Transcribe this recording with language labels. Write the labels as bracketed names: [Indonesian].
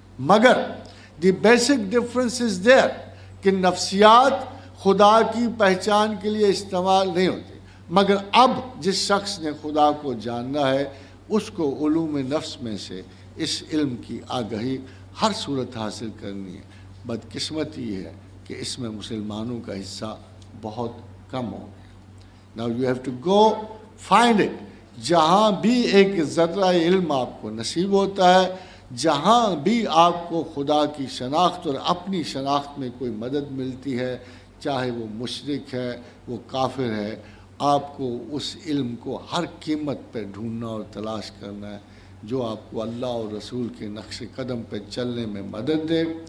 [Urdu] مگر [English] the basic difference is there [Urdu] کہ نفسیات خدا کی پہچان کے لیے استعمال نہیں ہوتی، مگر اب جس شخص نے خدا کو جاننا ہے اس کو علوم نفس میں سے اس علم کی آگہی ہر صورت حاصل کرنی ہے. بدقسمتی یہ ہے کہ اس میں مسلمانوں کا حصہ بہت کم ہو گیا. [English] Now you have to go find it. [Urdu] جہاں بھی ایک ذرہ علم آپ کو نصیب ہوتا ہے, جہاں بھی آپ کو خدا کی شناخت اور اپنی شناخت میں کوئی مدد ملتی ہے, چاہے وہ مشرک ہے, وہ کافر ہے, آپ کو اس علم کو ہر قیمت پہ ڈھونڈنا اور تلاش کرنا ہے جو آپ کو اللہ اور رسول کے نقش قدم پہ چلنے میں مدد دے.